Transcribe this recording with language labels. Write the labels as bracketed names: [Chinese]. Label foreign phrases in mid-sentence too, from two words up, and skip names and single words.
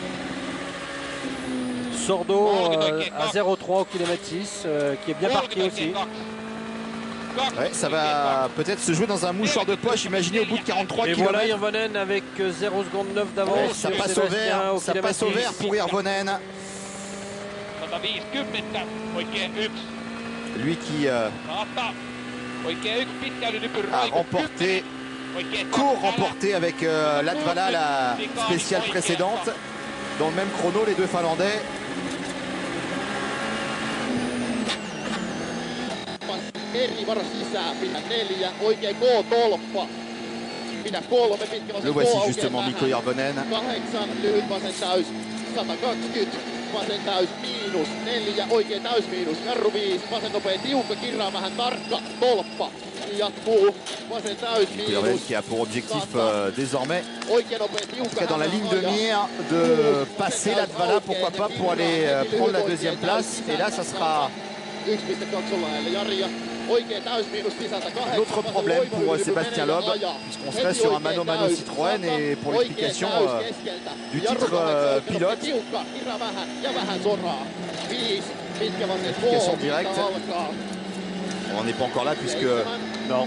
[French] Sordo à 0,3 au kilomètre 6, qui est bien parti aussi. Ouais, ça va peut-être se jouer dans un mouchoir de poche, imaginez au bout de 43 Et km. voilà Hirvonen avec 0 seconde 9 d'avance. Ouais, ça sur passe au Sébastien vert, au ça kilomètre passe au 10. vert pour Hirvonen. [Finnish] 150, oikein yksi. [French] Lui qui [Finnish] Saattaa. Oikein yksi pitkä yli nypyn [French] a [Finnish] Raikko. [French] remporté, [Finnish] Oikein [French] co-remporté avec Latvala la spéciale précédente. Dans le même chrono, les deux Finlandais. [Finnish] Eri varo sisään, pidä 4, oikein K-tolppa. Pidä 3, pitkä vasen [French] Le voici K justement, Mikko Hirvonen. [Finnish] 8, lyhyt vasen täys, 120, vasen täys, miinus, 4, oikein täys miinus, jarru 5, vasen nopea, tiukka, kirraa vähän, tarkka, tolppa. Jatkuu, vasen täys, [French] Hirvonen [Finnish] miinus, [French] qui a pour objectif désormais, [Finnish] oikein nopea, [French] en [Finnish] tiukka, [French] tout cas dans la ligne de mire, de passer Latvala, pourquoi pas, pour aller prendre la deuxième place. Et là, ça sera 1,2 Ollaille, Jari. [Finnish] Oikein täys miinus sisältä 8. [French] un autre problème pour Sébastien Loeb, puisqu'on serait sur un mano-mano Citroën. Et pour l'explication du titre pilote, explication directe, on n'est pas encore là puisque Non.